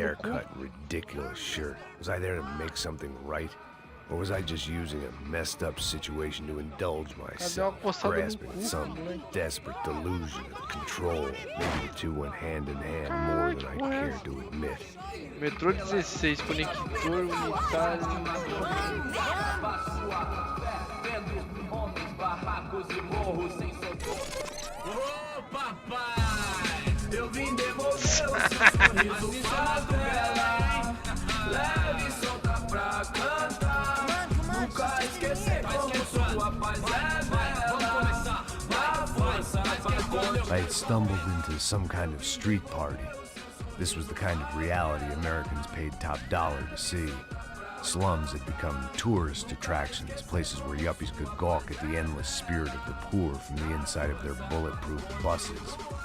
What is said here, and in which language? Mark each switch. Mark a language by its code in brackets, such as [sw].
[en] haircut and ridiculous shirt? Was I there to make something right? Or was I just using a messed up situation to indulge myself, grasping at some desperate delusion of control? Maybe the two went hand in hand more than I cared to admit. [pt] Metrô 16, conector unitário. Ô papai, eu vim devolver o seu sorriso favela. Leve e solta pra cantar. Nunca esquecer como sua paz é bela. Na força pra [en] I had stumbled into some kind of street party. This was the kind of reality Americans paid top dollar to see. Slums had become tourist attractions, places where yuppies could gawk at the endless spirit of the poor from the inside of their bulletproof buses.